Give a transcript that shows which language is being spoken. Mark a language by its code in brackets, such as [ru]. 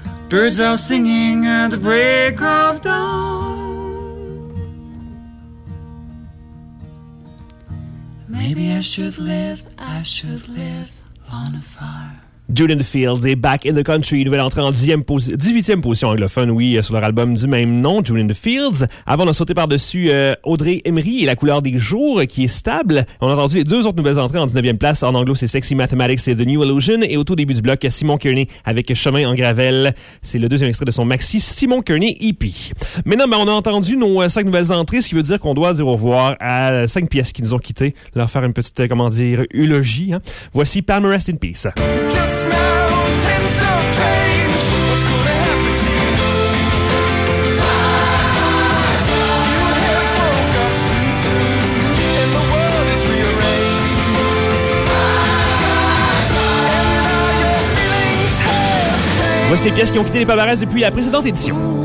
[en] Birds are singing at the break of dawn. Maybe I should live on a farm. [fr] Dude in the Fields et Back in the Country, nouvelle entrée en 18e position anglophone, oui, sur leur album du même nom, Dude in the Fields. Avant de sauter par-dessus Audrey Emery et La couleur des jours, qui est stable, on a entendu les deux autres nouvelles entrées en 19e place. En anglo, c'est Sexy Mathematics et The New Illusion. Et au tout début du bloc, Simon Kearney avec Chemin en gravel. C'est le deuxième extrait de son maxi, Simon Kearney EP. Maintenant, on a entendu nos 5 nouvelles entrées, ce qui veut dire qu'on doit dire au revoir à 5 pièces qui nous ont quittés, leur faire une petite, comment dire, eulogie. Hein. Voici Palmer Rest in Peace. [en] Mountains of change. What's gonna happen to you? You have woke up too soon, and the world is rearranged. And now your feelings have changed. [fr] Voici les pièces qui ont quitté les palmarès depuis la précédente édition.